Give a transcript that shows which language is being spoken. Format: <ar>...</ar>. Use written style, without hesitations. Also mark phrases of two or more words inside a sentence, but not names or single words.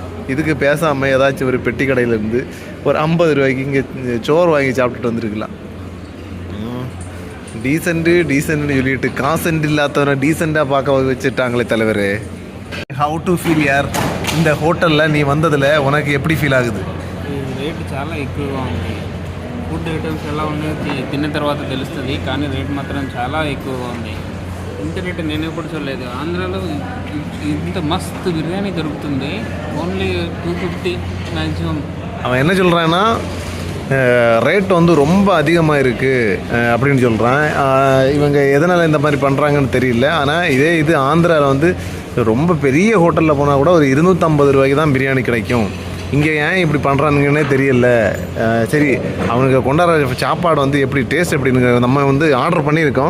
<ta>இதுக்கு பேசாமல் ஏதாச்சும் ஒரு பெட்டி கடையிலேருந்து ஒரு 50 ரூபாய்க்கு இங்கே சோறு வாங்கி சாப்பிட்டுட்டு வந்துருக்கலாம். டீசெண்ட்டுன்னு சொல்லிட்டு காசென்ட் இல்லாதவரை டீசெண்டாக பார்க்க வச்சுட்டாங்களே தலைவரே.</ta> <en>how to feel yaar</en> <ta>இந்த ஹோட்டலில் நீ வந்ததில் உனக்கு எப்படி ఫీల్ ఆగుது?</ta> <te>రేటు చాలా ఎక్కువగా ఉంది.</te> <en>food items</en> <te>ఎలా ఉన్నాయో తిన్న తర్వాత తెలుస్తుంది, కానీ రేట్ మాత్రం చాలా ఎక్కువగా ఉంది. ఇంత రేటు నేను ఎప్పుడు చూడలేదు. ఆంధ్రాలో ఇంత మస్తు బిర్యానీ దొరుకుతుంది, ఓన్లీ 250 మ్యాక్సిమం.</te> <ta>அவன் என்ன சொல்கிறான்னா ரேட் வந்து ரொம்ப அதிகமாக இருக்குது அப்படின்னு சொல்கிறான். இவங்க எதனால் இந்த மாதிரி பண்ணுறாங்கன்னு தெரியல. ஆனால் இது ஆந்திராவில் வந்து ரொம்ப பெரிய ஹோட்டலில் போனால் கூட ஒரு 250 ரூபாய்க்கு தான் பிரியாணி கிடைக்கும். இங்கே ஏன் இப்படி பண்ணுறானுங்கன்னே தெரியல. சரி, அவனுக்கு கொண்டாடுற சாப்பாடு வந்து எப்படி டேஸ்ட் எப்படின்னு நம்ம வந்து ஆர்டர் பண்ணியிருக்கோம்.</ta>